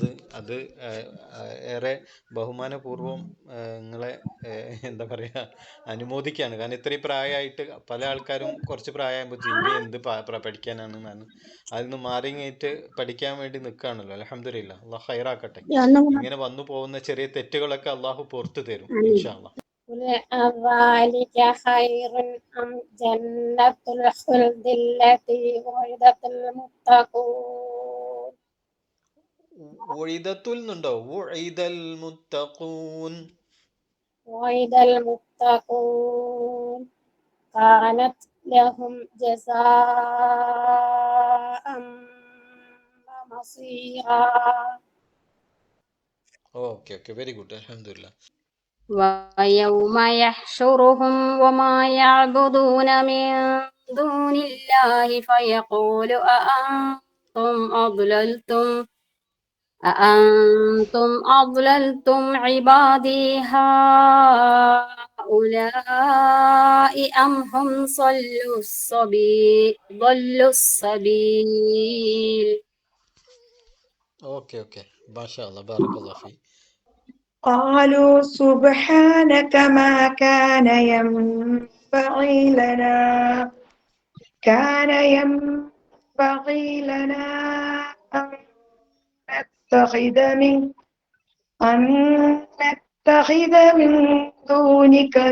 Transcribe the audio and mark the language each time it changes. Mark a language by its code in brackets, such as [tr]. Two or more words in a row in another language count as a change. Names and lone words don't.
[ml] അത് ഏറെ ബഹുമാനപൂർവ്വം നിങ്ങളെ എന്താ പറയുക, അനുമോദിക്കുകയാണ്. കാരണം ഇത്രയും പ്രായമായിട്ട് പല ആൾക്കാരും കുറച്ച് പ്രായമാകുമ്പോൾ ഇനി എന്ത് പഠിക്കാനാണ് എന്നാണ് അതിൽ നിന്ന് മാറി കഴിഞ്ഞിട്ട് പഠിക്കാൻ വേണ്ടി നിൽക്കുകയാണല്ലോ. അൽഹംദുലില്ലാ, അള്ളാഹു ഹൈറാക്കട്ടെ. ഇങ്ങനെ വന്നു പോകുന്ന ചെറിയ തെറ്റുകളൊക്കെ അള്ളാഹു പുറത്തു തരും [ar] إن شاء الله. أذلك خير أم جنة الخلد التي وعدت المتقون. വഇദത്തുൽ എന്നുണ്ടോ? وعد المتقون. وعد المتقون كانت لهم جزاء ومصيرا. [en] okay, very good, അൽഹംദുലില്ലാ. [ar] ويوم يحشرهم وما يعبدون من دون الله فيقول أأنتم أضللتم عبادي هؤلاء أم هم ضلوا السبيل. ഓക്കെ, ما شاء الله، بارك الله في. قالوا سبحانك ما كان ينبغي لنا أن نتخذ من دونك